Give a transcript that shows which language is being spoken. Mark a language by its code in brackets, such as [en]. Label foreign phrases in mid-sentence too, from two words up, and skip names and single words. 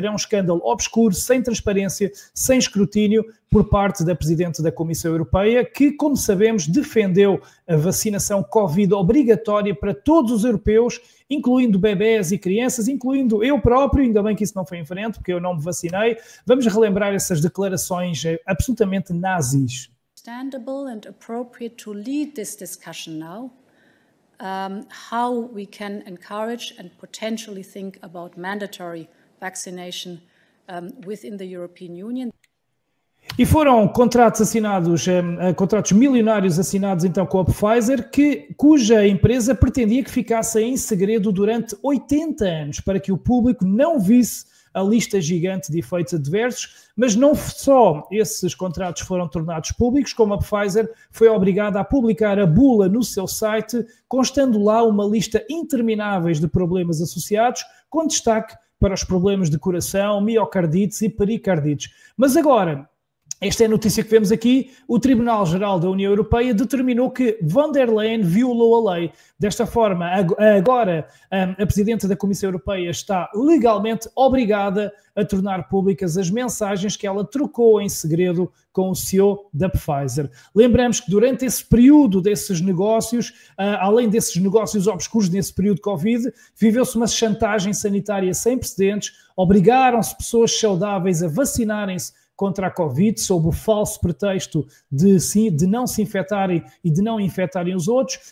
[pt] É um escândalo obscuro, sem transparência, sem escrutínio por parte da Presidente da Comissão Europeia, que, como sabemos, defendeu a vacinação Covid obrigatória para todos os europeus, incluindo bebés e crianças, incluindo eu próprio, ainda bem que isso não foi em frente, porque eu não me vacinei. Vamos relembrar essas declarações absolutamente nazis. [en] Understandable and appropriate to lead this discussion now. How we can encourage and potentially think about mandatory vaccination within the European Union. [pt] E foram contratos assinados, contratos milionários assinados então com a Pfizer, cuja empresa pretendia que ficasse em segredo durante 80 anos, para que o público não visse a lista gigante de efeitos adversos, mas não só esses contratos foram tornados públicos, como a Pfizer foi obrigada a publicar a bula no seu site, constando lá uma lista intermináveis de problemas associados, com destaque para os problemas de coração, miocardites e pericardites. Mas agora, esta é a notícia que vemos aqui, o Tribunal-Geral da União Europeia determinou que von der Leyen violou a lei. Desta forma, agora a Presidente da Comissão Europeia está legalmente obrigada a tornar públicas as mensagens que ela trocou em segredo com o CEO da Pfizer. Lembramos que durante esse período desses negócios, além desses negócios obscuros nesse período de Covid, viveu-se uma chantagem sanitária sem precedentes, obrigaram-se pessoas saudáveis a vacinarem-se contra a Covid, sob o falso pretexto de não se infectarem e de não infectarem os outros.